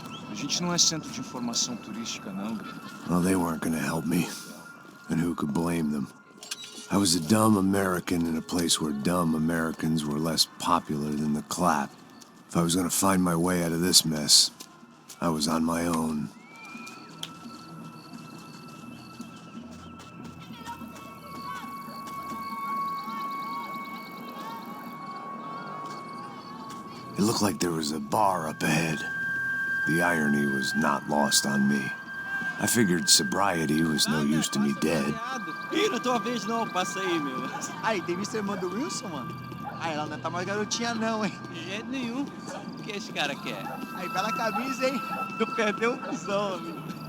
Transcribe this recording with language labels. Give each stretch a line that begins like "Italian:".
Portuguese: A gente não é centro de informação turística, não, Greg.
English: Well, they weren't going to help me. And who could blame them? I was a dumb American in a place where dumb Americans were less popular than the clap. If I was going to find my way out of this mess, I was on my own. It looked like there was a bar up ahead. The irony was not lost on me. I figured sobriety was no use to me dead.
Portuguese: Ih, não é tua vez não, passa aí, meu. Aí, tem visto a irmã do Wilson, mano? Aí, ela não tá mais garotinha não, hein? De jeito nenhum. O que esse cara quer? Aí, bela camisa, hein? Tu perdeu o cuzão, amigo.